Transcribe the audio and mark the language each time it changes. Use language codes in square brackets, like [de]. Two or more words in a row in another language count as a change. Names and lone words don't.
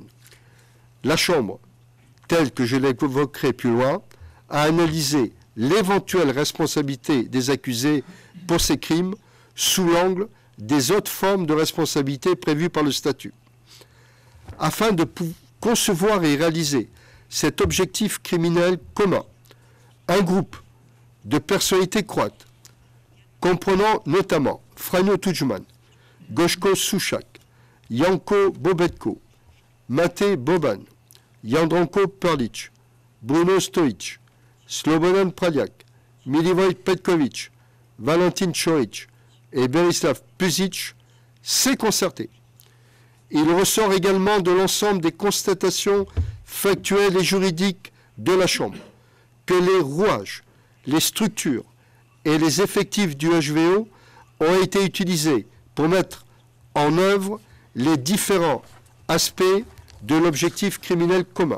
[fr] La Chambre, telle que je l'évoquerai plus loin, a analysé l'éventuelle responsabilité des accusés pour ces crimes sous l'angle des autres formes de responsabilité prévues par le statut. afin de concevoir et réaliser cet objectif criminel commun. Un groupe de personnalités croates, comprenant notamment Franjo Tudjman, Goško Sušak, Janko Bobetko, Mate Boban, Jandranko Prlić, Bruno Stojić, Slobodan Praljak, Milivoj Petković, Valentin Ćorić et Berislav Pusić, s'est concerté. Il ressort également de l'ensemble des constatations factuelles et juridiques de la Chambre que les rouages, les structures et les effectifs du HVO ont été utilisés pour mettre en œuvre les différents aspects de l'objectif criminel commun.